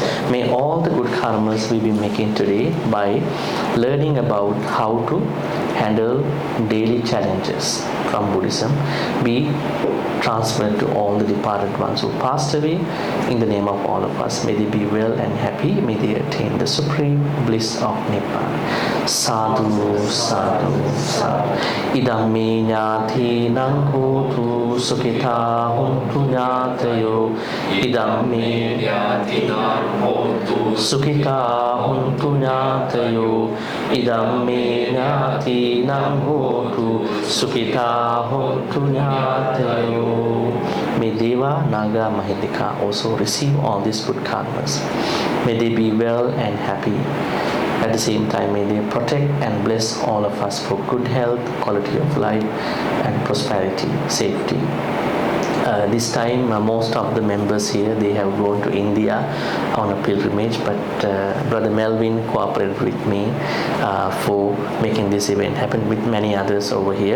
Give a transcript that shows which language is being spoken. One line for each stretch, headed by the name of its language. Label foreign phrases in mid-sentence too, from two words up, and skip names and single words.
English: May all the good karmas we be making today by learning about how to handle daily challenges from Buddhism be transferred to all the departed ones who passed away. In the name of all of us, may they be well and happy. May they attain the supreme bliss of Nibbana.
Pali: Sadhu, sadhu, sadhu. Idamme ñātīnaṃ hotu sukhitā hontu ñātayo. Idamme ñātīnaṃ hotu sukhitā hontu ñātayo. Idamme ñātīnaṃ hotu sukhitā hontu ñātayo.
English: May Deva, Naga, Mahindika also receive all these good karmas. May they be well and happy. At the same time, may they protect and bless all of us for good health, quality of life, and prosperity, safety. This time, most of the members here, they have gone to India on a pilgrimage, but Brother Melvin cooperated with me for making this event happen with many others over here.